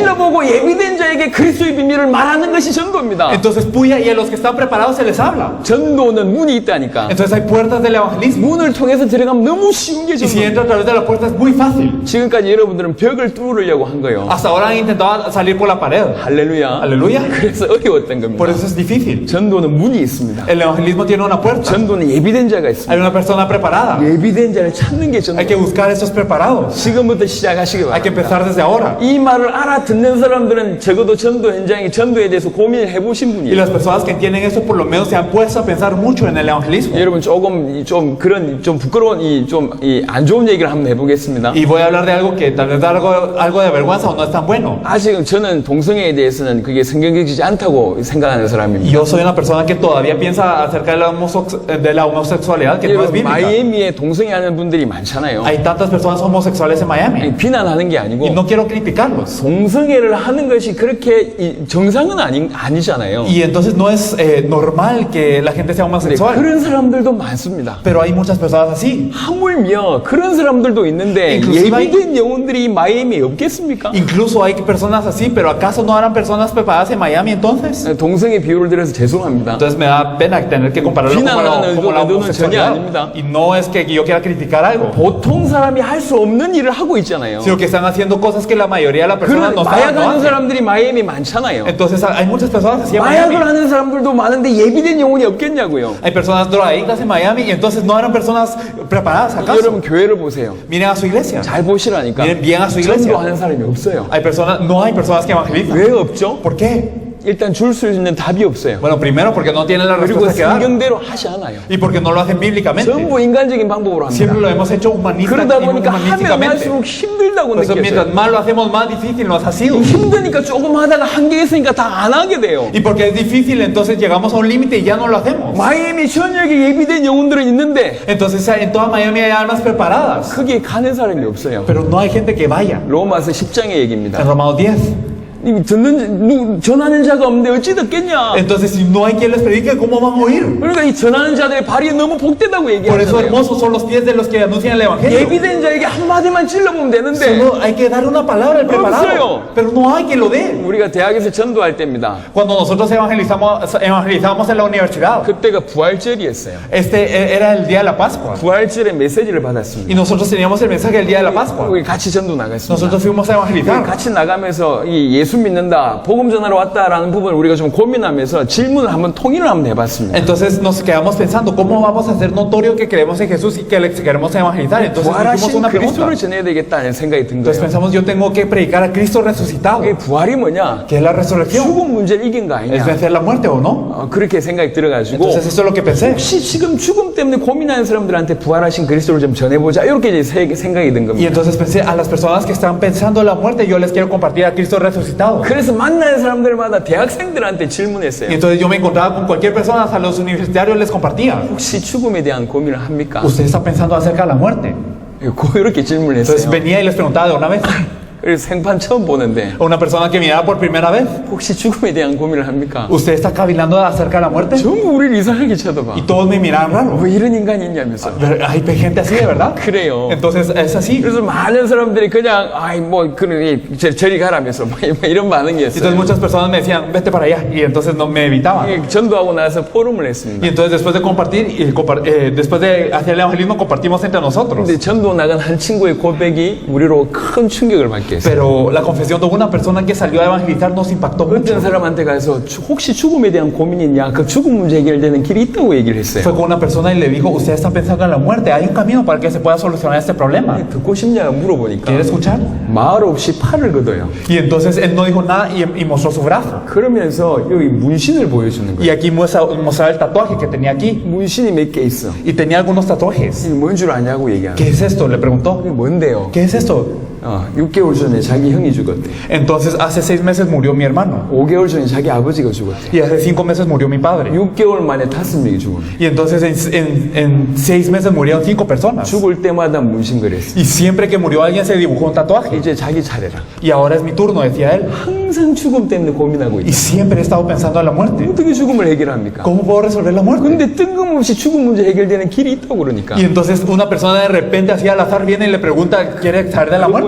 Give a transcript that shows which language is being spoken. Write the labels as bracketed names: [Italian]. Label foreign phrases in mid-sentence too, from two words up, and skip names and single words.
[Korean] 찔러보고 예비된 자에게 그리스도의 비밀을 말하는 것이 전도입니다. [Spanish] Entonces puya y a los que están preparados se les habla. [Korean] 전도는 문이 있다니까. [Spanish] Entonces hay puertas del evangelismo. [Korean] 문을 통해서 들어가면 너무 쉬운 게 [Spanish] Y si [Korean] 전도. [Spanish] entra a través de la puerta es muy fácil. [Korean] 지금까지 여러분들은 벽을 뚫으려고 한 거예요. [Spanish] Hasta ahora han intentado salir por la pared. [Korean] 할렐루야. [Spanish] Aleluya. [Korean] 그래서 어려웠던 겁니다. [Spanish] Por eso es difícil. [Korean] 전도는 문이 있습니다. [Spanish] El evangelismo tiene una puerta. [Korean] 전도는 예비된 자가 있습니다. [Spanish] Hay una persona preparada. [Korean] 예비된 자를 찾는 게 전도. [Spanish] Hay que buscar a estos preparados. [Korean] 지금부터 시작하시기 [Spanish] Hay que [Korean] 바랍니다. [Spanish] empezar desde ahora. [Korean] 이 말을 알아듣는 사람들은 적어도 전도 현장에 전도에 대해서 고민을 해보신 [Spanish] Y [Korean] 분이에요. [Spanish] las personas que entienden eso por lo menos se han puesto a pensar mucho en el evangelismo. [Korean] 여러분 조금 좀 그런 좀 부끄러운 이 안 좋은 얘기를 한번 해보겠습니다. [Spanish] Y voy a hablar de algo que tal vez da algo de vergüenza o no es tan bueno. [Korean] 아직은 저는 동성애에 대해서는 그게 성경적이지 않다고 생각하는 [Spanish] Y [Korean] 사람입니다. [Spanish] yo soy una persona que todavía piensa acerca de la homosexualidad que no es [Korean] 여러분 [Spanish] bíblica. [Korean] 마이애미에 동성애하는 분들이 많잖아요. [Spanish] Hay tantas personas homosexuales en Miami. [Korean] 아니, 비난하는 게 [Spanish] Y [Korean] 아니고 [Spanish] no quiero criticarlos. [Korean] 동성애를 하는 것이 그렇게 정상은 아니잖아요. [Spanish] Y entonces no es normal que la gente sea [Korean] 근데 [Spanish] homosexual. [Korean] 그런 사람들도 많습니다. [Spanish] Pero hay muchas personas así. [Korean] 하물며 그런 사람들도 있는데 [Spanish] Inclusive [Korean] 예비된 영혼들이 마이애미에 없겠습니까? [Spanish] Incluso hay personas así, pero ¿acaso no harán personas preparadas en Miami entonces? [Korean] 동성애 비유를 들어서 죄송합니다. [Spanish] Entonces me da pena tener que compararlo [Korean] 비난하는 [Spanish] como la [Korean] 의도는 전혀 [Spanish] homosexualidad. [Korean] 아닙니다. [Spanish] Y no es que yo quiera criticar algo, [Korean] 보통 사람이 할 수 없는 일을 하고 있잖아요. [Spanish] sino que están haciendo cosas que la mayoría de las personas [Korean] 그런 [Spanish] no [Korean] 마약 [Spanish] saben, no [Korean] 하는 [Spanish] hacen. [Korean] 사람들이 마이애미 많잖아요. [Spanish] Entonces hay muchas personas así en [Korean] 마약을 [Spanish] Miami. [Korean] 하는 사람들도 많은데 예비된 영혼이 없겠냐고요. [Spanish] Hay personas drogadictas en Miami y entonces no eran personas preparadas acaso. [Korean] 여러분 교회를 보세요. [Spanish] Miren a su iglesia. [Korean] 잘 보시라니까. [Spanish] Miren bien a su iglesia. [Korean] 전도하는 사람이 없어요. [Spanish] No hay personas que evangelizan. [Korean] 왜 없죠? [Spanish] ¿Por qué? [Korean] 일단 줄 수 있는 답이 없어요. [Spanish] Bueno, primero porque no tienen la [Korean] 그리고 [Spanish] respuesta que dar. [Korean] 성경대로 하지 않아요. [Spanish] Y porque no lo hacen bíblicamente. [Korean] 전부 인간적인 방법으로 합니다. [Spanish] Siempre lo hemos hecho [Korean] 그러다 보니까 하면 [Spanish] humanísticamente. [Korean] 할수록 힘들다고 [Spanish] Por eso [Korean] 느꼈어요. [Spanish] mientras más lo hacemos, más difícil nos ha sido. [Korean] 힘드니까 조금 하다가 한계 있으니까 다 안 하게 돼요. [Spanish] Y porque es difícil, entonces llegamos a un límite y ya no lo hacemos. [Korean] 마이애미 전역에 예비된 영혼들은 있는데 [Spanish] Entonces en toda Miami hay almas preparadas, [Korean] 거기에 가는 사람이 없어요. [Spanish] pero no hay gente que vaya. [Korean] 로마서 10장의 얘기입니다. [Spanish] En Romanos 10. [Korean] 전하는 자가 없는데 어찌 듣겠냐? [Spanish] Entonces si no hay quien les predique, ¿cómo van a oír? [Korean] 그러니까 이 전하는 자들의 발이 너무 복되다고 [Spanish] Por eso [Korean] 얘기하잖아요. [Spanish] hermosos son los pies de los que anuncian el evangelio. [Korean] 예비된 자에게 한마디만 찔러보면 되는데 [Spanish] Solo hay que dar una palabra al preparado, [Korean] 없어요. [Spanish] pero no hay quien lo dé. [Korean] 우리가 대학에서 전도할 때입니다. [Spanish] Cuando nosotros evangelizamos en la universidad, [Korean] 그때가 부활절이었어요. [Spanish] era el día de la Pascua. [Korean] 부활절의 메시지를 받았습니다. [Spanish] Y nosotros teníamos el mensaje del día de la Pascua. [Korean] 우리 같이 전도 나갔습니다. [Spanish] Nosotros fuimos a evangelizar. [Korean] 같이 나가면서 이 예수 믿는다, 복음 전하러 왔다라는 부분을 우리가 좀 고민하면서 질문을 한번 통일을 한번 해봤습니다. [Spanish] Entonces nos quedamos pensando, ¿cómo vamos a hacer notorio que creemos en Jesús y que le queremos evangelizar? Entonces hicimos [Korean] 부활하신 [Spanish] una pregunta. [Korean] 그리스도를 전해야 되겠다는 생각이 든 [Spanish] Entonces [Korean] 거예요. [Spanish] pensamos, yo tengo que predicar a Cristo resucitado. [Korean] 이게 부활이 뭐냐? [Spanish] ¿Qué es la resurrección? [Korean] 죽음 문제를 이긴 거 [Spanish] ¿Es [Korean] 아니냐? [Spanish] vencer la muerte o no? [Korean] 그렇게 생각이 들어가지고 [Spanish] Entonces eso es lo que pensé. [Korean] 혹시 지금 죽음 때문에 고민하는 사람들한테 부활하신 그리스도를 좀 전해보자 이렇게 이제 생각이 든 [Spanish] Y [Korean] 겁니다. [Spanish] entonces pensé, a las personas que están pensando en la muerte, yo les quiero compartir a Cristo resucitado. [Korean] 그래서 만나는 사람들마다 대학생들한테 질문했어요. [Spanish] Y entonces yo me encontraba con cualquier persona, a los universitarios les compartía. [Korean] 혹시 죽음에 대한 고민을 합니까? [Spanish] ¿Usted está pensando acerca de la muerte? [Korean] 이렇게 질문을 [Spanish] Entonces [Korean] 했어요. [Spanish] venía y les preguntaba de una vez. [Korean] 그래서 생판 처음 보는데 [Spanish] A una persona que miraba por primera vez. [Korean] 혹시 죽음에 대한 고민을 합니까? [Spanish] ¿Usted está cavilando acerca de la muerte? [Korean] 전부 우리를 이상하게 쳐다봐. [Spanish] Y todos me miraban raro. [Korean] 왜 이런 인간이 있냐면서. [Spanish] Pero hay gente así, de verdad. [Korean] 그래요. [Spanish] Entonces es así. [Korean] 그래서 많은 사람들이 그냥 아이 뭐 그런 저리 가라면서 막 이런 반응이었어요. [Spanish] Entonces muchas personas me decían, vete para allá. Y entonces no me evitaban. [Korean] 전도하고 나서 포럼을 했습니다. [Spanish] Y entonces después de compartir, después de hacer el evangelismo, compartimos entre nosotros. [Korean] 근데 전도 나간 한 친구의 고백이 우리로 큰 충격을 받게 충격했어요. [Spanish] Pero la confesión de una persona que salió a evangelizar nos impactó [Korean] 어떤 [Spanish] mucho. [Korean] 사람한테 가서 혹시 죽음에 대한 고민이 있냐? 그 죽음 문제 해결되는 길이 있다고 얘기를 [Spanish] Fue [Korean] 했어요. [Spanish] con una persona y le dijo, usted está pensando en la muerte, hay un camino para que se pueda solucionar este problema. [Korean] 듣고 싶냐 물어보니까 [Spanish] ¿Quiere escuchar? [Korean] 말 없이 팔을 걷어요. [Spanish] Y entonces él no dijo nada y mostró su brazo. [Korean] 그러면서 여기 문신을 보여주는 [Spanish] Y [Korean] 거예요. [Spanish] aquí muestra el tatuaje que tenía aquí. [Korean] 문신이 몇 개 있어. [Spanish] Y tenía algunos tatuajes. [Korean] 이게 뭔 줄 아냐고 얘기하는 [Spanish] ¿Qué es esto? Le preguntó. [Korean] 이게 뭔데요? [Spanish] ¿Qué es esto? [Korean] 6개월 전에 자기 형이 죽었대. [Spanish] Entonces hace 6 meses murió mi hermano. [Korean] 5개월 전에 자기 아버지가 죽었대. [Spanish] Y hace 5 meses murió mi padre. [Korean] 6개월 만에 5명이 죽었네. [Spanish] Y entonces en 6 meses murieron 5 personas. [Korean] 죽을 때마다 문신 그랬어. [Spanish] Y siempre que murió alguien se dibujó un tatuaje. [Korean] 이제 자기 차례라. [Spanish] Y ahora es mi turno, decía él. [Korean] 항상 죽음 때문에 고민하고 [Spanish] Y [Korean] 있다. [Spanish] siempre he estado pensando en la muerte. [Korean] 어떻게 죽음을 해결합니까? [Spanish] ¿Cómo puedo resolver la muerte? [Korean] 근데 뜬금없이 죽음 문제 해결되는 길이 있다고 그러니까. [Spanish] Y entonces una persona de repente así al azar viene y le pregunta, ¿quiere saber de la muerte?